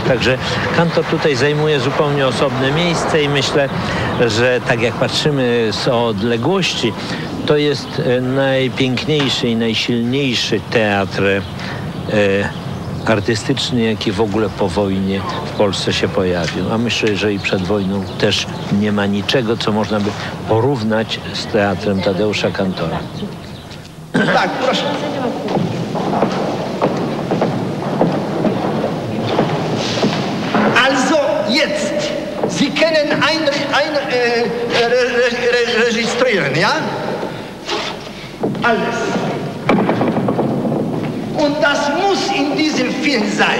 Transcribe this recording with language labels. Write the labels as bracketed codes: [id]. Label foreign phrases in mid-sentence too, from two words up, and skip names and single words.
[pl] Także Kantor tutaj zajmuje zupełnie osobne miejsce i myślę, że tak jak patrzymy z odległości, to jest najpiękniejszy i najsilniejszy teatr artystyczny, jaki w ogóle po wojnie w Polsce się pojawił. A myślę, że i przed wojną też nie ma niczego, co można by porównać z teatrem Tadeusza Kantora. Tak, proszę. [de] Also jetzt, Sie können registrieren, ja? Alles. Und das muss in diesem Film sein.